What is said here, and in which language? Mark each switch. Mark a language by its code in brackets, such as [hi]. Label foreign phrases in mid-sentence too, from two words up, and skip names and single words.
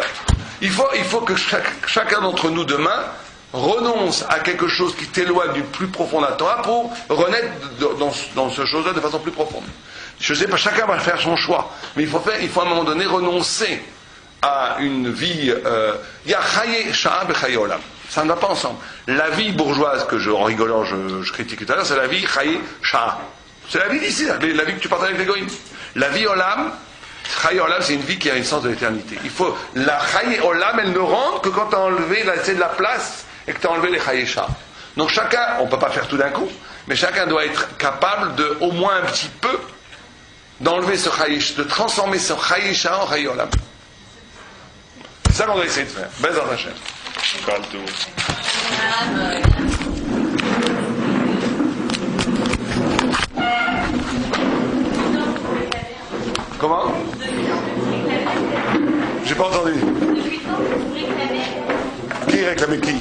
[fr] Il faut que chacun d'entre nous demain renonce à quelque chose qui t'éloigne du plus profond de la Torah pour renaître dans ce chose-là de façon plus profonde. Je ne sais pas, chacun va faire son choix. Mais il faut à un moment donné renoncer à une vie... Il y a [he] חיי שעה בחיי עולם. [fr] Ça ne va pas ensemble. La vie bourgeoise que en rigolant je critiquais tout à l'heure, c'est la vie [he] חיי שעה. [fr] C'est la vie d'ici, la vie que tu partages avec les goïms. La vie olam, [he] חיי עולם, [fr] c'est une vie qui a une sens de l'éternité. La [he] חיי עולם, [fr] elle ne rentre que quand tu as enlevé de la place et que tu as enlevé les [he] חיי שעה. [fr] Donc chacun, on ne peut pas faire tout d'un coup, mais chacun doit être capable de, au moins un petit peu, d'enlever de transformer ce [he] חיי שעה [fr] en [he] חיי עולם. [fr] C'est ça qu'on doit essayer de faire. [he] בעזרת השם. Comment? [fr] J'ai pas entendu. Qui réclamait qui?